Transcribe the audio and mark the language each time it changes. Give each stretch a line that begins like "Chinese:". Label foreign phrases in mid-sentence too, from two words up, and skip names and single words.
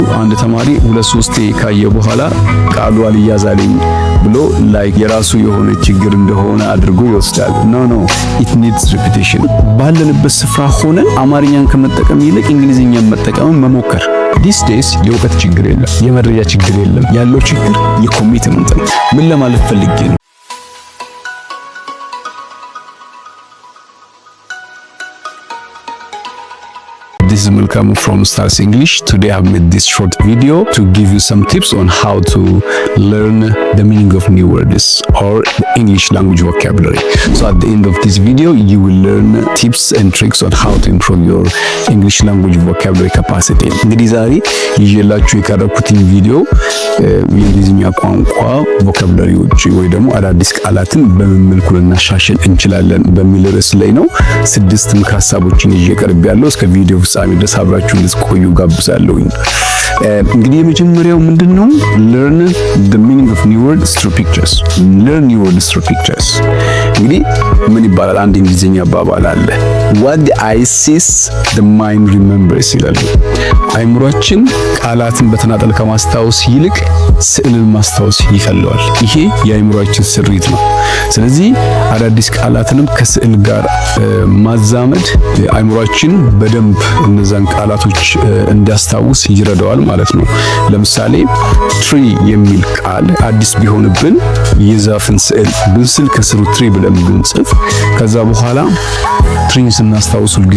Amharic: አንድ ተማሪ 2-3 ካየ በኋላ ቃሉ አልያዛልኝ ብሎ ላይክ የራሱ የሆነ ችግር እንደሆነ አድርጎ ይወስዳል። ኖ
English: it needs repetition።
Amharic: ባለንበት ስፍራ ሆነን አማርኛን ከመጠቀም ይልቅ እንግሊዝኛን መጠቀም መሞከር።
English: these days
Amharic: የእውቀት ችግር የለም፣ የመረጃ ችግር የለም። ያለው ችግር የኮሚትመንት ነው። ምን ለማለት ፈልጌ ነው?
English: This is Melkamu from Stars English. Today I have made this short video to give you some tips on how to learn the meaning of new words or the English language vocabulary. So at the end of this video, you will learn tips and tricks on how to improve your English language vocabulary capacity.
Amharic: እንግዲህ ዛሬ ይዤላችሁ የቀረብኩትን ቪዲዮ የእንግሊዝኛ ቋንቋ ቮካብላሪዎች ወይ ደግሞ አዳዲስ ቃላትን በምን መልኩ ልናሻሽል እንችላለን በሚል ርዕስ ላይ ነው። 6 ምክር ሀሳቦችን ይዤ ቀርቤያለሁ። እስከ ቪዲዮ ፍጻሜ ድረስ አብራችሁን ልትቆዩ ጋብዛለሁ። እንግዲህ የመጀመሪያው ምንድነው?
English: learn the meaning of new words through pictures. learn new words through pictures።
Amharic: እንግዲህ ምን ይባላል? አንድ እንግሊዝኛ አባባል አለ።
English: what the eye sees the mind remembers
Amharic: ይላል። አይምሮአችን ቃላትን በተናጠል ከማስታወስ ይልቅ ስዕልን ማስታወስ ይፈልጋል። ይሄ የአይምሮአችን ስሪት ነው። ስለዚህ አዳዲስ ቃላትንም ከስዕል ጋር ማዛመድ አይምሮአችን በደንብ እነዛን ቃላቶች እንዲያስታውስ ይረዳዋል ማለት ነው። ለምሳሌ ትሪ የሚል ቃል አዲስ ቢሆንብን የዛፍን ስዕል ብንስል ከስሩ ትሪ ብለን ብንጽፍ ከዛ በኋላ ትሪን ስናስታውስ ሁሉ